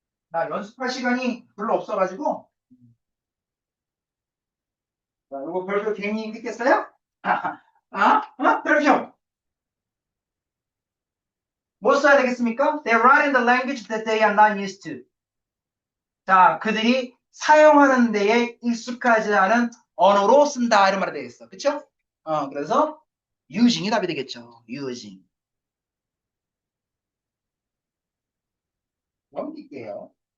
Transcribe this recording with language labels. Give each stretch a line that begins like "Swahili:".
Korean: 나 연습할 시간이 별로 없어가지고 자, 요거 별표 괜히 했겠어요? 별표 뭐 써야 되겠습니까?
English: They write in the language that they are not used to.
Korean: 자, 그들이 사용하는 데에 익숙하지 않은 언어로 쓴다 이런 말이 되겠어. 그쵸? 그래서 using이 답이 되겠죠.
English: using.
Korean: 넘길게요.